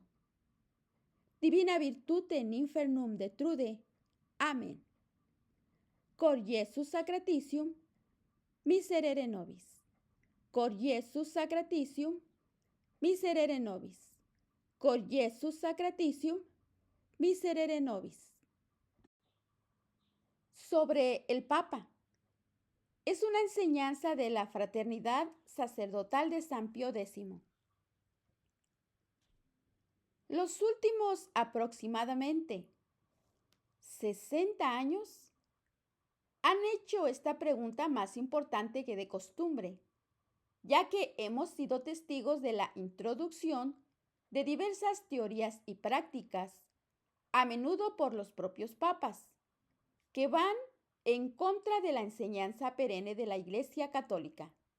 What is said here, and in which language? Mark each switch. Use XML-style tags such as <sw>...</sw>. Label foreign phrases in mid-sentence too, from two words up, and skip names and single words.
<la>Divina virtute in infernum detrude.</la> <es>Amén.</es> <la>Cor Iesus sacratitium, miserere nobis. Cor Iesus sacratitium, miserere nobis. Cor Iesus sacratitium, miserere nobis.</la> <es>Sobre el Papa. Es una enseñanza de la fraternidad sacerdotal de San Pío X. Los últimos aproximadamente 60 años han hecho esta pregunta más importante que de costumbre, ya que hemos sido testigos de la introducción de diversas teorías y prácticas, a menudo por los propios papas, que van en contra de la enseñanza perenne de la Iglesia Católica.</es>